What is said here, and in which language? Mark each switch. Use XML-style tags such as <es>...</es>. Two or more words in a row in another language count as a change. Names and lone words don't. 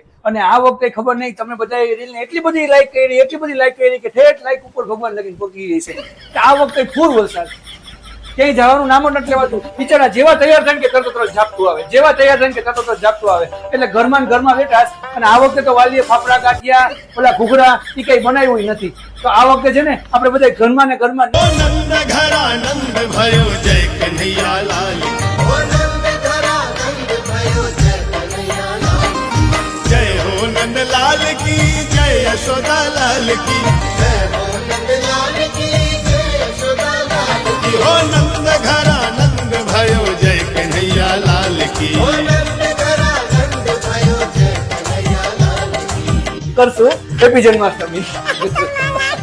<gu>અને આ વખતે ખબર નહીં તમે બધા રીલને એટલી બધી લાઈક કરી કે ઠેઠ લાઈક ઉપર ભગવાન લગીને પહોંચી ગઈ છે કે આ વખતે ફૂલ વરસાદ. ક્યાંય જવાનું નામ નથી લેવાતું. બિચારા જેવા તૈયાર થાય કે તરત ઝાપટું આવે, જેવા તૈયાર થાય કે તરત ઝાપટું આવે. એટલે ઘરમાં ને ઘરમાં બેઠા અને આ વખતે તો વાલીએ ફાફડા ગાંઠિયા ઓલા ઘૂઘરા એ કઈ બનાવ્યું નથી. તો આ વખતે છે ને આપણે બધા ઘરમાં ને ઘરમાં</gu> <hi>जय हो नंद लाल की जय यशोदा लाल की जय हो नंद लाल की जय यशोदा लाल की हो नंद घरा नंद भयो जय कन्हैया लाल की हो नंद घरा नंद भयो जय कन्हैया लाल की</hi> <gu>કરશું. હેપી જન્માષ્ટમી.</gu>